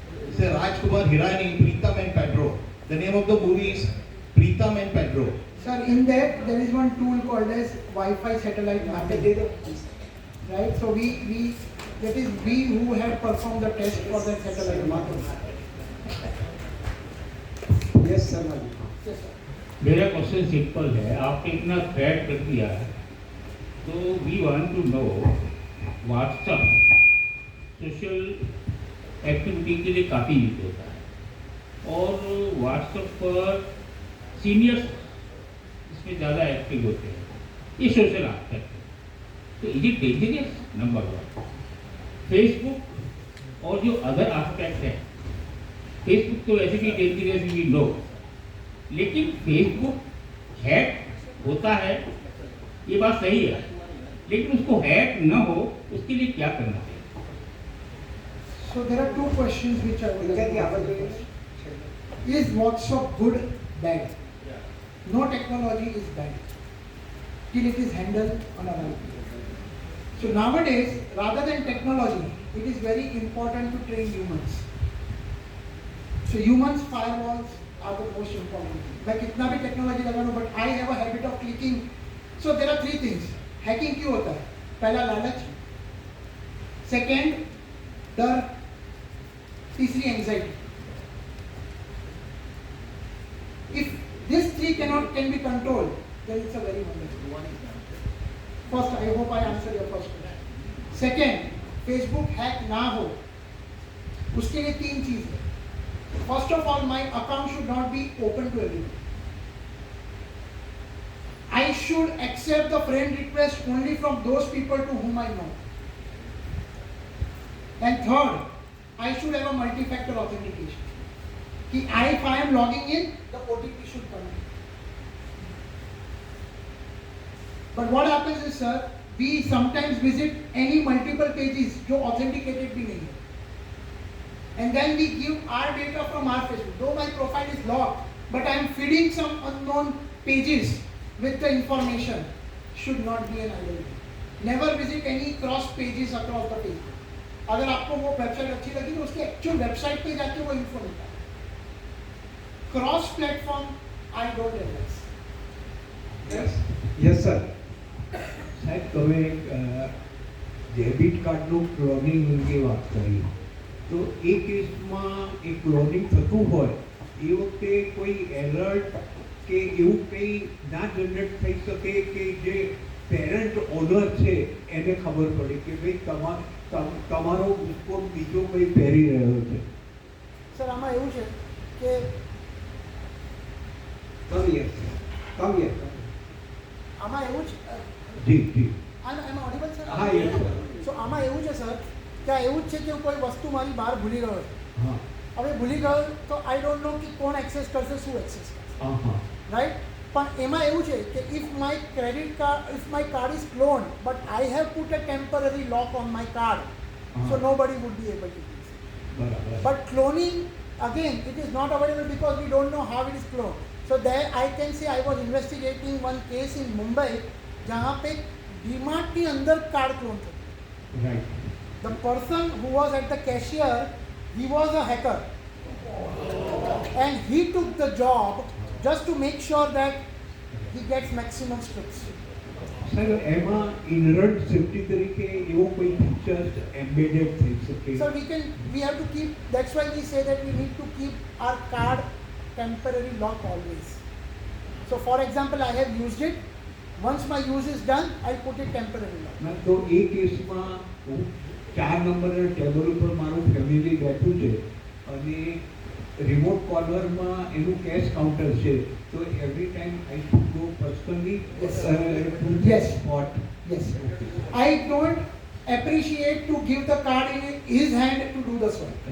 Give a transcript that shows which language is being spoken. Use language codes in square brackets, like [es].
[en] It's a Rajkumar Hirani, Pritam and Pedro. The name of the movie is Pritam and Pedro. Sir, in that there is one tool called as Wi-Fi satellite mapping. Right? So we who have performed the test for that satellite mapping. Yes, Sarmaji. Yes, sir. [hi] मेरा question simple है, आपने इतना flat कर दिया है, तो [en] we want to know [hi] WhatsApp social activity के लिए काफ़ी यूज होता है, और व्हाट्सएप पर सीनियर्स इसमें ज़्यादा एक्टिव होते हैं, ये सोशल एस्पेक्ट है, तो [en] Is it dangerous? [hi] Number 1। Facebook और जो अदर एस्पेक्ट है, फेसबुक तो वैसे भी डेंजरियस [en] we know, [hi] लेकिन फेसबुक हैक होता है, ये बात सही है, लेकिन उसको हैक न हो उसके लिए क्या करना चाहिए? [en] So there are two questions which I would like to ask. Is WhatsApp good, bad? No technology is bad till it is handled on a right way. So nowadays, rather than technology, it is very important to train humans. So humans firewalls are the most important thing. [hi] मैं कितना भी technology लगा लूँ, [en] but I have a habit of clicking. So there are 3 things. [hi] Hacking क्यों होता है? पहला लालच, second डर, तीसरी anxiety. [en] If these 3 can be controlled, then it's a very wonderful one. First, I hope I answer your first question. [hi] Second, Facebook hack ना हो, उसके लिए 3 चीज़ है. [en] First of all, my account should not be open to everyone. I should accept the friend request only from those people to whom I know. And third, I should have a multi-factor authentication. कि if I am logging in, the OTP should come in. But what happens is, sir, we sometimes visit any multiple pages [hi] जो authenticated भी नहीं है. [en] And then we give our data from our Facebook. Though my profile is locked, but I am feeding some unknown pages with the information. Should not be an idle thing. Never visit any cross pages across the Facebook. [hi] अगर आपको वो website अच्छी लगी तो उसके actual website पे जाके वो इन्फो मिलता है. [en] Cross platform I don't advise. Yes. Yes, sir. [gu] સાહેબ તમે ડેબિટ કાર્ડનું ક્લોનિંગ અંગે વાત કરી, તો એ કેસમાં એ ક્લોનિંગ થતું હોય એ વખતે કોઈ એલર્ટ કે એવું કંઈ ના જનરેટ થઈ શકે કે જે પેરેન્ટ ઓનર છે એને ખબર પડે કે ભાઈ તમારો કોડ બીજો કંઈ પહેરી રહ્યો છે? સર આમાં એવું છે કે [en] Come here. [gu] આમાં એવું છે. જી જી. એમાં ઓડિબલ છે? હા, [en] yes, sir. [gu] સો આમાં એવું છે સર કે એવું જ છે કે હું કોઈ વસ્તુ મારી બહાર ભૂલી ગયો છું. હા હવે ભૂલી ગયો તો [en] I don't know [gu] કે કોણ એક્સેસ કરશે, શું એક્સેસ કરશે, હા હા [en] Right? [gu] પણ એમાં એવું છે કે [en] If my card is clone but I have put a temporary lock on my card, so nobody would be able to use it. [gu] બરાબર. [en] But cloning, again, it is not available because we don't know how it is cloned. So there I can say I was investigating one case in Mumbai [hi] जहाँ पे DMart के अंदर card clone थे. [en] Right. The person who was at the cashier, he was a hacker. And he took the job just to make sure that he gets maximum strips. [gu] Sir એમાં ઇનરન્ટ safety તરીકે એવો કોઈ features embedded થઈ શકે? [en] So we have to keep, that's why we say that we need to keep our card temporary lock always. So for example, I have used it. Once my use is done, I'll put it temporary lock. [gu] ના તો એ કેસમાં 4 નંબરના table ઉપર મારું family બેઠું છે અને remote કોર્નરમાં એનું કેશ કાઉન્ટર છે, તો [en] Every time I should go personally to Yes. Spot? Yes. I don't appreciate to give the card in his hand to do the swipe.